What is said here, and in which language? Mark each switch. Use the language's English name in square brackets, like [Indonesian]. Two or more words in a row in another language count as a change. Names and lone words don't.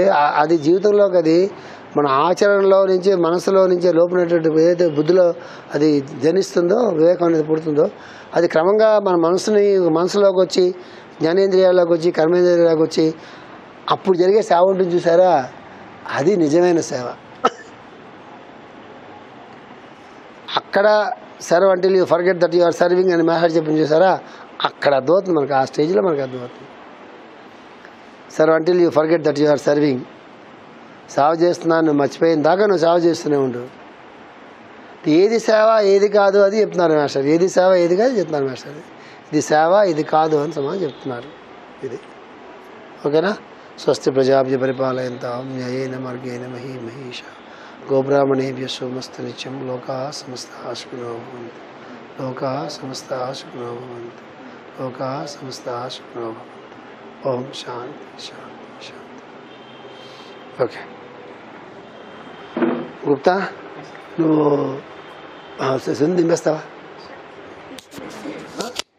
[Telugu] అది జీవితంలోకి, అది మన ఆచరణలో నుంచి, మనసులో నుంచి లోపలైనటువంటి ఏదైతే బుద్ధిలో అది జనిస్తుందో, వివేకం అనేది పుడుతుందో, అది క్రమంగా మన మనసులోకి వచ్చి, జ్ఞానేంద్రియాల్లోకి వచ్చి, కర్మేంద్రియాలకు వచ్చి అప్పుడు జరిగే సేవ ఉంటుంది చూసారా, అది నిజమైన సేవ. అక్కడ [English] serve until you forget that you are serving [Telugu] అని మెసేజ్ చెప్పింది చూసారా, అక్కడ అర్థమవుతుంది మనకు. ఆ స్టేజ్లో మనకు అర్థమవుతుంది. [English] serve until you forget that you are serving. [Telugu] సేవ చేస్తున్నాను నువ్వు మర్చిపోయిన దాకా నువ్వు సేవ చేస్తూనే ఉండు. ఏది సేవ ఏది కాదు అది చెప్తున్నారు మాస్టర్. ఏది సేవ ఏది కాదు చెప్తున్నారు మాస్టర్. ఇది సేవ ఇది కాదు అని సమాజం చెప్తున్నారు. ఇది ఓకేనా. [Sanskrit] స్వస్తి ప్రజాభ్య పరిపాలయంతాం న్యాయేన మార్గేణ మహీష గోబ్రాహ్మణేభ్య సోమస్తు నిత్యం. లోకా సమస్తాః సుఖినో భవంతు. ఓం శాంతి. [Telugu] ఓకే గుప్తా, నువ్వు సుంది దింపేస్తావా? వచ్చారా?